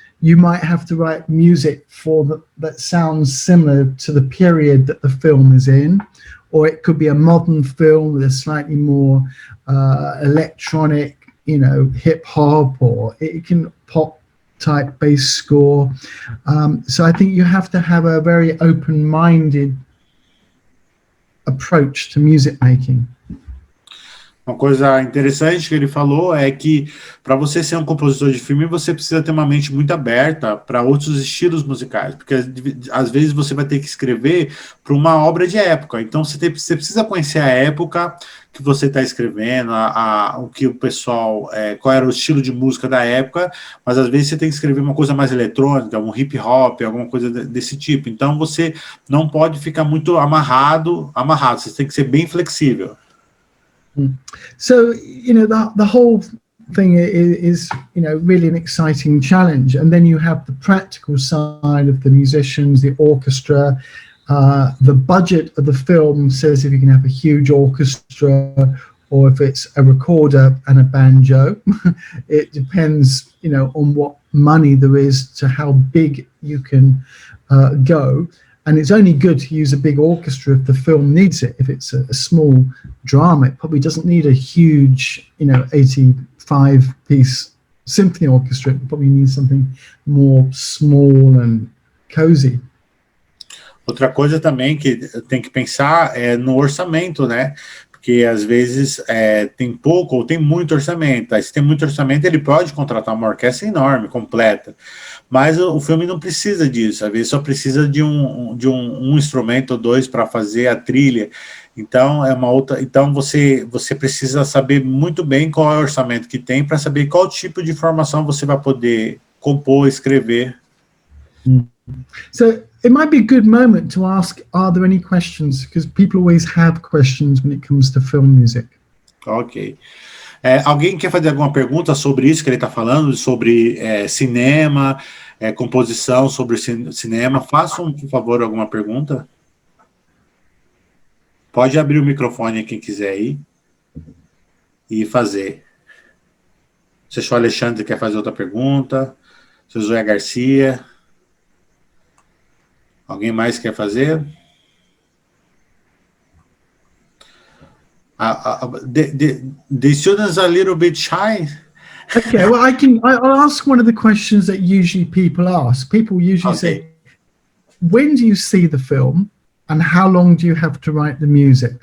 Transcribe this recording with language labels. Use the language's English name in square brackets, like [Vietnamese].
[English] You might have to write music that sounds similar to the period that the film is in, or it could be a modern film with a slightly more electronic, hip hop, or it can pop type bass score. So I think you have to have a very open-minded approach to music making. [Portuguese] Uma coisa interessante que ele falou é que para você ser um compositor de filme, você precisa ter uma mente muito aberta para outros estilos musicais, porque às vezes você vai ter que escrever para uma obra de época, então você precisa conhecer a época que você está escrevendo, o que o pessoal, qual era o estilo de música da época, mas às vezes você tem que escrever uma coisa mais eletrônica, um hip hop, alguma coisa desse tipo, então você não pode ficar muito amarrado, você tem que ser bem flexível. [English] So, the whole thing is, really an exciting challenge. And then you have the practical side of the musicians, the orchestra. The budget of the film says if you can have a huge orchestra or if it's a recorder and a banjo. It depends, on what money there is to how big you can go. And it's only good to use a big orchestra if the film needs it. If it's a small drama, it probably doesn't need a huge, 85-piece symphony orchestra. It probably needs something more small and cozy. [Portuguese] Outra coisa também que tem que pensar é no orçamento, né? Porque às vezes tem pouco ou tem muito orçamento. Aí se tem muito orçamento, ele pode contratar uma orquestra enorme, completa. Mas o filme não precisa disso, às vezes só precisa de um instrumento ou dois para fazer a trilha. Então então você precisa saber muito bem qual é o orçamento que tem para saber qual tipo de informação você vai poder compor, escrever. [English] So it might be a good moment to ask, are there any questions? Because people always have questions when it comes to film music. Ok. [Portuguese] Alguém quer fazer alguma pergunta sobre isso que ele está falando, sobre cinema, composição, sobre cinema? Façam, por favor, alguma pergunta. Pode abrir o microfone quem quiser aí e fazer. Se o Alexandre quer fazer outra pergunta, se o Zoé Garcia, alguém mais quer fazer? [English] The students are a little bit shy. Okay, well, I'll ask one of the questions that usually people ask. People usually say, when do you see the film and how long do you have to write the music?